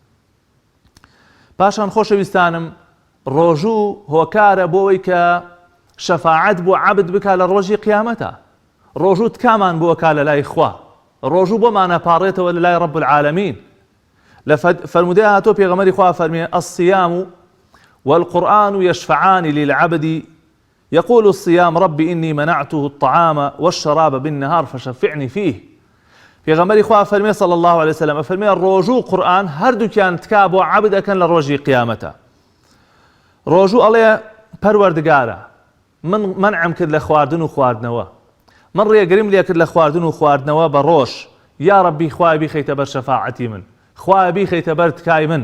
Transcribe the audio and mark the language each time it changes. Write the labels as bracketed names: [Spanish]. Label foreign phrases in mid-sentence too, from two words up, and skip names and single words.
[Central Kurdish] پاشان خۆشەویستانم، ڕۆژوو هۆکارە بۆەوەی کە شەفاعەت بۆ عەبد بکا لە ڕۆژی قیامەتە. ڕۆژوو تکامان بۆ کا لە لای خوا، ڕۆژوو بۆمانە پاڕێتەوە لە لای [Arabic] ڕەب العالەمین. [Central Kurdish] لە فەرمودەی هاتۆ پێغەمبەری خوا فەرمێ [Arabic] الصيام والقرآن يشفعان للعبد يقول الصيام رب إني منعته الطعام والشراب بالنهار فشفعني فيه. [Central Kurdish] پێغەمبەری خوا فەرمێ [Arabic] صلى الله عليه وسلم [Central Kurdish] فەرمێ ڕۆژوو قورآن هەردووکیان تکا بۆ عەبد ئەکەن لە ڕۆژی قیامەتە. ڕۆژوو ئەڵێ پەروەردگارە من منعم کرد لە خواردن و خواردنەوە، من ڕێگریم لێ کرد لە خواردن و خواردنەوە بە ڕۆژ، یا ڕەبی خوای بیخەیتە بەر شەفاعەتی من، خوای بیخەیتە بەر تکای من.